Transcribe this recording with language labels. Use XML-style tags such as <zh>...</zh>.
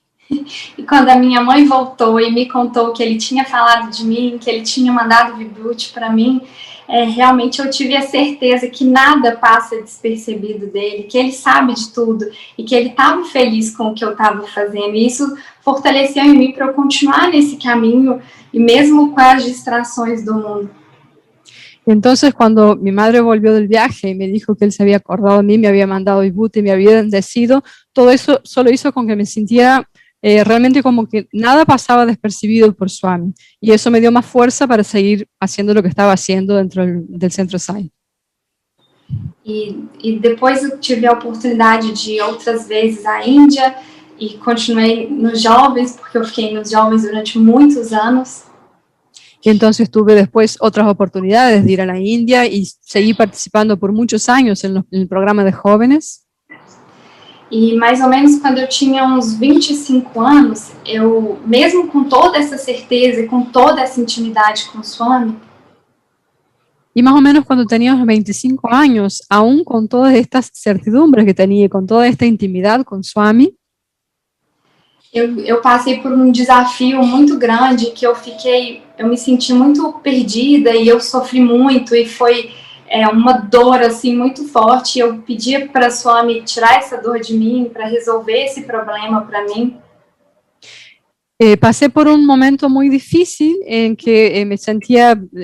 <pt>E quando a minha mãe voltou e me contou que ele tinha falado de mim, que ele tinha mandado vibhuti para mim, realmente eu tive a certeza que nada passa despercebido dele, que ele sabe de tudo e que ele estava feliz com o que eu estava fazendo. E isso fortaleceu em mim para eu continuar nesse caminho, e mesmo com as distrações do mundo.</pt> <es>Entonces, cuando mi madre volvió del viaje y me dijo que él se había acordado de mí, me había mandado vibhuti, me había bendecido, todo eso solo hizo con que me sintiera realmente como que nada pasaba despercibido por Swami. Y eso me dio más fuerza para seguir haciendo lo que estaba haciendo dentro del centro Sai.</es> <pt>E depois eu tive a oportunidade de ir outras vezes à Índia e continuei nos jovens, porque eu fiquei nos jovens durante muitos anos.</pt> <es>Y entonces tuve después otras oportunidades de ir a la India y seguí participando por muchos años en el programa de jóvenes.</es> <pt>E mais ou menos quando eu tinha uns 25 anos, eu, mesmo com toda essa certeza e com toda essa intimidade com o Swami,</pt> <es>y más o menos cuando tenía unos 25 años, aún con todas estas certidumbres que tenía y con toda esta intimidad con Swami,</es> <pt>eu passei por um desafio muito grande, que eu me senti muito perdida e eu sofri muito, e foi uma dor assim muito forte. Eu pedia para Swami tirar essa dor de mim, para resolver esse problema para mim.</pt> <es>Pasé por un momento muy difícil en que me sentía</es>